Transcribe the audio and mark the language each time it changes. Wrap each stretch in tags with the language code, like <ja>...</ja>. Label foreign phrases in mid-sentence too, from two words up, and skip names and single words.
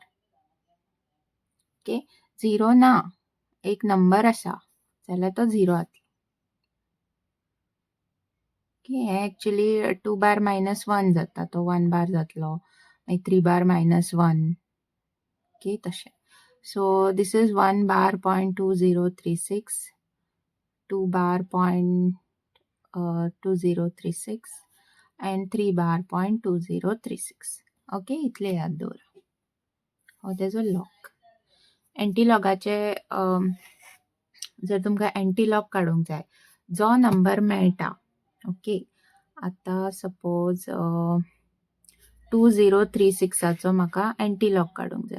<kok>ओके, 0 ना, एक नंबर आसा जाल्यार तो 0 जातलो. ओके, हे एक्चुअली 2 बार -1 जाता, तो 1 बार जातलो. मागीर 3 बार -1. ओके, तशें.</kok> <en>So this is 1 बार .2036, 2 बार .2036 and 3 बार .2036.</en> <kok>ओके, इतले याद दवरा. हो तेजो लॉग. एंटीलॉगाचे जर तुमकां एंटीलॉग काडूंक जाय, जो नंबर मेळटा. ओके, आतां सपोज 2036 म्हाका एंटीलॉग काडूंक जाय.</kok>